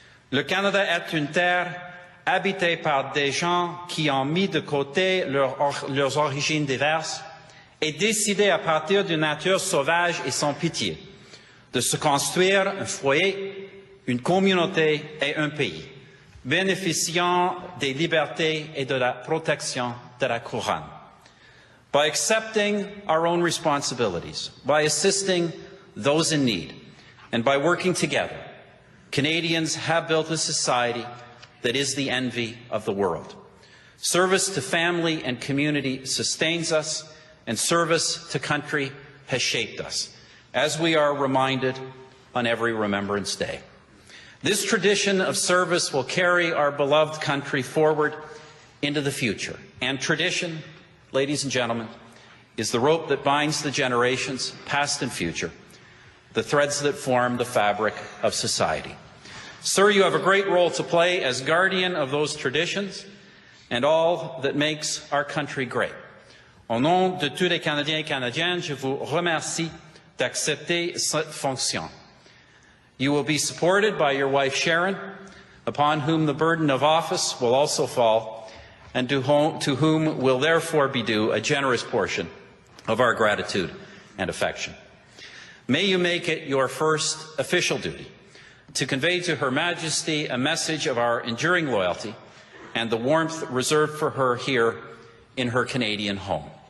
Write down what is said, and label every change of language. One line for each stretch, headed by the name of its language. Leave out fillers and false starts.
French: Le Canada est une terre habitée par des gens qui ont mis de côté leurs origines diverses et décidé à partir d'une nature sauvage et sans pitié de se construire un foyer, une communauté et un pays, bénéficiant des libertés et de la protection de la couronne.
English: By accepting our own responsibilities, by assisting those in need, and by working together, Canadians have built a society that is the envy of the world. Service to family and community sustains us, and service to country has shaped us, as we are reminded on every Remembrance Day. This tradition of service will carry our beloved country forward into the future. And tradition, ladies and gentlemen, is the rope that binds the generations, past and future, the threads that form the fabric of society. Sir, you have a great role to play as guardian of those traditions and all that makes our country great.
French: Au nom de tous les Canadiens et Canadiennes, je vous remercie d'accepter cette fonction.
English: You will be supported by your wife Sharon, upon whom the burden of office will also fall, and to whom will therefore be due a generous portion of our gratitude and affection. May you make it your first official duty to convey to Her Majesty a message of our enduring loyalty and the warmth reserved for her here in her Canadian home.